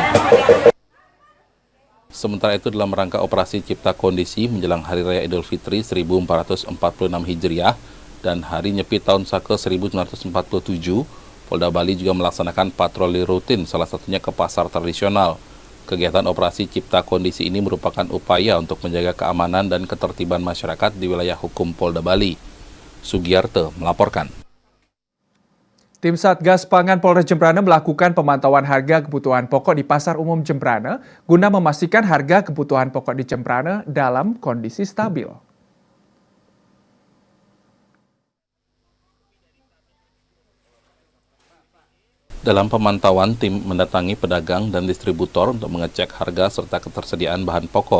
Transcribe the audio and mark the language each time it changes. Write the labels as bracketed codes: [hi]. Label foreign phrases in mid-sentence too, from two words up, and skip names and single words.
[id] Sementara itu dalam rangka operasi Cipta Kondisi menjelang Hari Raya Idul Fitri 1446 Hijriah dan Hari Nyepi Tahun Saka 1947, Polda Bali juga melaksanakan patroli rutin, salah satunya ke pasar tradisional. Kegiatan operasi Cipta Kondisi ini merupakan upaya untuk menjaga keamanan dan ketertiban masyarakat di wilayah hukum Polda Bali. Sugiyarte melaporkan. Tim Satgas Pangan Polres Jembrana melakukan pemantauan harga kebutuhan pokok di Pasar Umum Jembrana guna memastikan harga kebutuhan pokok di Jembrana dalam kondisi stabil. Dalam pemantauan, tim mendatangi pedagang dan distributor untuk mengecek harga serta ketersediaan bahan pokok.